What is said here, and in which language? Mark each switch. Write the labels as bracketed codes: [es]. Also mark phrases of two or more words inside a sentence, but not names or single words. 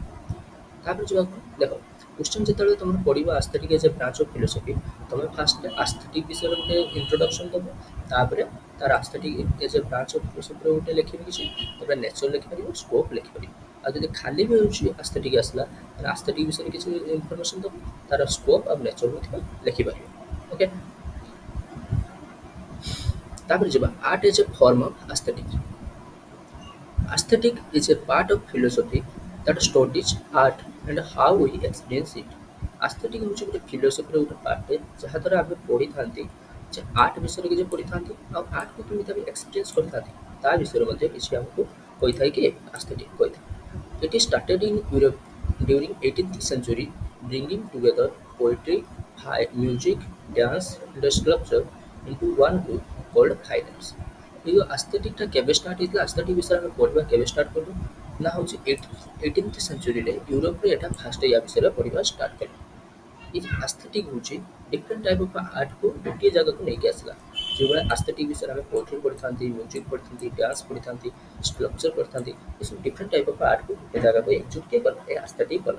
[or] ତାପରେ ଯିବାକୁ ଦେଖ କ୍ୱେଶ୍ଚନ୍ ଯେତେବେଳେ ତମର ପଡ଼ିବ [en] aesthetic as a branch of philosophy, [or] ତମେ ଫାଷ୍ଟ ଆସ୍ଥେଟିକ୍ ବିଷୟରେ ଗୋଟେ ଇଣ୍ଟ୍ରୋଡକ୍ସନ୍ ଦେବ, ତାପରେ ତାର [en] aesthetic as a branch of philosophyର [or] ଗୋଟେ ଲେଖିବ କିଛି, ତାପରେ ନେଚର୍ ଲେଖିପାରିବ, ସ୍କୋପ୍ ଲେଖିପାରିବ। ଆଉ ଯଦି ଖାଲି ବି ହେଉଛି ଆସ୍ଥେଟିକ୍ ଆସିଲା ତାହେଲେ ଆସ୍ଥେଟିକ୍ ବିଷୟରେ କିଛି ଇନଫର୍ମେସନ୍ ଦେବ, ତାର ସ୍କୋପ୍ ଆଉ ନେଚର୍ ମଧ୍ୟ ଲେଖିପାରିବ। ଓକେ, ତାପରେ ଯିବା [en] art as a form of aesthetic. Aesthetic is a part of philosophy that studies art and how we experience it. [or] Aesthetic ହେଉଛି ଗୋଟେ ଫିଲୋସଫିର ଗୋଟେ ପାର୍ଟ ଯାହାଦ୍ୱାରା ଆମେ ପଢ଼ିଥାନ୍ତି ଯେ ଆର୍ଟ ବିଷୟରେ କିଛି ପଢ଼ିଥାନ୍ତି ଆଉ ଆର୍ଟକୁ କେମିତି ଆମେ ଏକ୍ସପିରିଏନ୍ସ କରିଥାନ୍ତି ତା ବିଷୟରେ ମଧ୍ୟ କିଛି ଆମକୁ କହିଥାଏ କି aesthetic କହିଥାଏ। [en] It is started in Europe during 18th century, bringing together poetry, music, dance, and sculpture into one group called fine arts. [or] এই ଯେଉଁ ଆସ୍ଥେଟିକ୍ଟା କେବେ ଷ୍ଟାର୍ଟ ହେଇଥିଲା, ଆସ୍ଥେଟିକ୍ ବିଷୟରେ ଆମେ ପଢ଼ିବା କେବେ ଷ୍ଟାର୍ଟ କଲୁ ନା ହେଉଛି ଏଇଟିନ୍ଥ ସେଞ୍ଚୁରୀରେ ୟୁରୋପରେ ଏଇଟା ଫାଷ୍ଟ ୟା ବିଷୟରେ ପଢ଼ିବା ଷ୍ଟାର୍ଟ କଲୁ। ଏଇ ଆସ୍ଥେଟିକ୍ ହେଉଛି [en] different type of artକୁ [or] ଗୋଟିଏ ଜାଗାକୁ ନେଇକି ଆସିଲା। ଯେଉଁଭଳି ଆସ୍ଥେଟିକ୍ ବିଷୟରେ ଆମେ ପୋଏଟ୍ରି ପଢ଼ିଥାନ୍ତି, ମ୍ୟୁଜିକ୍ ପଢ଼ିଥାନ୍ତି, ଡ୍ୟାନ୍ସ ପଢ଼ିଥାନ୍ତି, ସ୍କଲ୍ପଚର୍ ପଢ଼ିଥାନ୍ତି, ଏସବୁ [en] different type of artକୁ [or] ଗୋଟେ ଜାଗାକୁ ଏକଜୁଟ କିଏ କଲା, ଏ ଆସ୍ଥେଟିକ୍ କଲା।